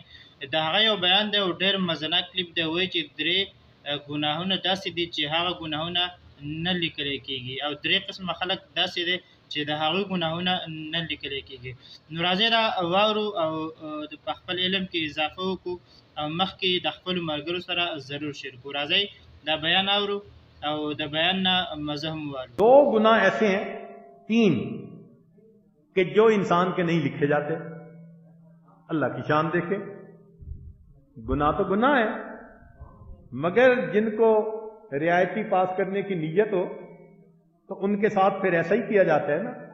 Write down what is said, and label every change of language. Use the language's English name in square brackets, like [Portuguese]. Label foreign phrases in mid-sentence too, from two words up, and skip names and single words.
[Pashto] د هغه یو بیان دی او ډېر مزناک کلیپ دی. وایي چې درې ګناهونه داسې دي چې هغه ګناهونه نه لیکلی کېږي او درې قسمه خلک داسې دی چې د هغوی ګناهونه نه لیکلی کېږي. نو راځئ دا واورو او په خپل علم کې اضافه وکړو او مخکې د خپلو ملګرو سره ضرور شیر کړو. راځئ دا بیان آورو او دا بیان نہ مزہ ہم والو. [Urdu] دو گناہ ایسے ہیں تین کہ جو انسان کے نہیں لکھے جاتے. اللہ کی شان دیکھیں، گناہ تو گناہ ہے مگر جن کو رعایتی پاس کرنے کی نیت ہو تو ان کے ساتھ پھر ایسا ہی کیا جاتا ہے نا.